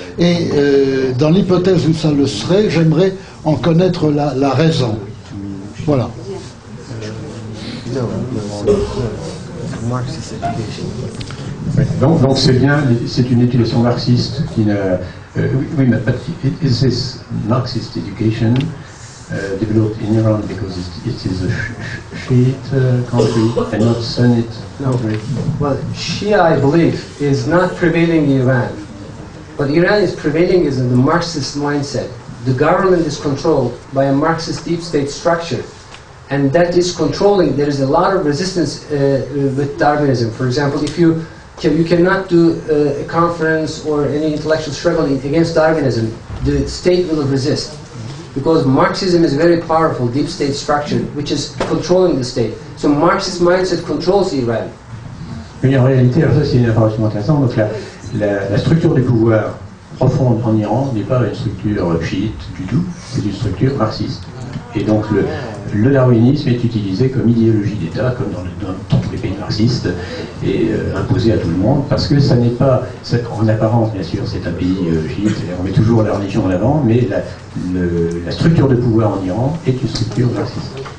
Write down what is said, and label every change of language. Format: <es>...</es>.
<fr>Et dans l'hypothèse où ça le serait, j'aimerais en connaître la raison. Voilà. Donc c'est bien, c'est une éducation marxiste qui n'a... oui, mais</fr> <en>is this Marxist education developed in Iran because it is a Shiite country and not Sunnite country? Well, Shia, I believe, is not prevailing in Iran. What Iran is prevailing is in the Marxist mindset. The government is controlled by a Marxist deep state structure. And that is controlling. There is a lot of resistance with Darwinism. For example, if you cannot do a conference or any intellectual struggle against Darwinism, the state will resist. Because Marxism is a very powerful deep state structure which is controlling the state. So Marxist mindset controls Iran.</en> <fr>Mais en réalité, alors ça c'est une information intéressante, donc la structure du pouvoir profonde en Iran n'est pas une structure chiite du tout, c'est une structure marxiste. Et donc le darwinisme est utilisé comme idéologie d'État, comme dans tous les pays marxistes, et imposé à tout le monde, parce que ça n'est pas, en apparence bien sûr, c'est un pays chiite, on met toujours la religion en avant, mais la structure de pouvoir en Iran est une structure marxiste.</fr>